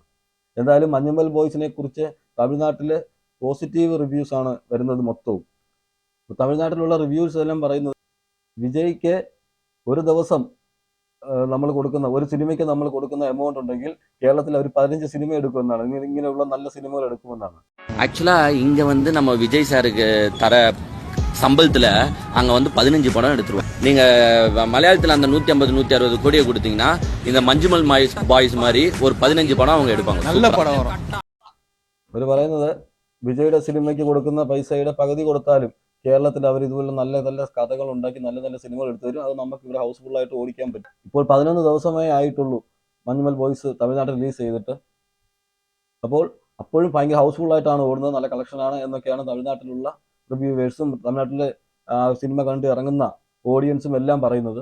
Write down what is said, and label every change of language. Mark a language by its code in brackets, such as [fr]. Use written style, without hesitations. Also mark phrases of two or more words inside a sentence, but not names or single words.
[ml] എന്തായാലും മഞ്ഞുമൽ ബോയ്സിനെ കുറിച്ച് തമിഴ്നാട്ടിൽ പോസിറ്റീവ് റിവ്യൂസ് ആണ് വരുന്നത് മൊത്തവും. തമിഴ്നാട്ടിലുള്ള റിവ്യൂസ് എല്ലാം പറയുന്നത് വിജയ്ക്ക് ഒരു ദിവസം ഒരു സിനിമയ്ക്ക് നമ്മൾ കൊടുക്കുന്ന എമൗണ്ട് ഉണ്ടെങ്കിൽ കേരളത്തിൽ അവർ 15 സിനിമ എടുക്കുമെന്നാണ്. ഇങ്ങനെയുള്ള നല്ല സിനിമകൾ എടുക്കുമെന്നാണ്. [ta] ஆக்சுவலா இங்க நம்ம விஜய் சாருக்கு தர சம்பளத்துல அங்க 15 படம் எடுத்துருவோம். நீங்க மலையாளத்துல அந்த 150-160 கோடியை கொடுத்தீங்கன்னா இந்த மஞ்சுமல் பாய்ஸ் மாதிரி ஒரு 15 படம் அவங்க எடுப்பாங்க. நல்ல படம் வரும். [ml] അവർ പറയുന്നത് വിജയുടെ സിനിമയ്ക്ക് കൊടുക്കുന്ന പൈസയുടെ പകുതി കൊടുത്താലും കേരളത്തിൽ അവർ ഇതുപോലെ നല്ല നല്ല കഥകൾ ഉണ്ടാക്കി നല്ല നല്ല സിനിമകൾ എടുത്തു തരും. അത് നമുക്ക് ഇവിടെ ഹൗസ്ഫുള്ളായിട്ട് ഓടിക്കാൻ പറ്റും. ഇപ്പോൾ 11 ദിവസമേ ആയിട്ടുള്ളൂ മഞ്ഞുമൽ ബോയ്സ് തമിഴ്നാട്ടിൽ റിലീസ് ചെയ്തിട്ട്. അപ്പോൾ അപ്പോഴും ഭയങ്കര ഹൗസ്ഫുള്ളായിട്ടാണ് ഓടുന്നത്, നല്ല കളക്ഷനാണ് എന്നൊക്കെയാണ് തമിഴ്നാട്ടിലുള്ള റിവ്യൂവേഴ്സും തമിഴ്നാട്ടിലെ സിനിമ കണ്ട് ഇറങ്ങുന്ന ഓഡിയൻസും എല്ലാം പറയുന്നത്.